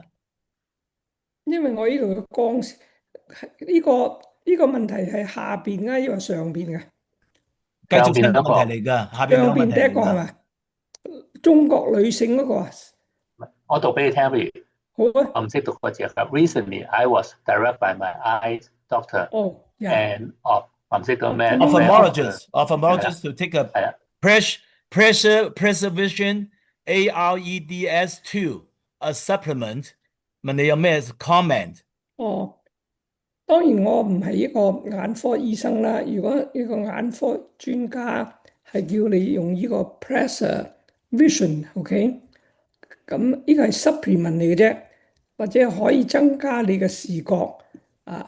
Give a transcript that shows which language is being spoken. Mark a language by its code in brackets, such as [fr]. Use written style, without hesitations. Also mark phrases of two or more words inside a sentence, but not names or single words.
[yue] 因為我呢度嘅光呢個問題係下邊啊，抑或上邊嘅？繼續新嘅問題嚟㗎，下邊兩個問題第一個係咪？中國女性嗰個啊？我讀俾你聽，不如。好啊。我唔識讀嗰隻㗎。 [en] Recently, I was directed by my eye doctor and [yue] 我唔識讀咩 [en] ophthalmologist to take a preservation AREDS2 a supplement。 [yue] 問你有咩 comment？當然我唔係一個眼科醫生啦。如果一個眼科專家係叫你用呢個 preservation，OK，咁呢個係 supplement 嚟嘅啫，或者可以增加你嘅視覺啊。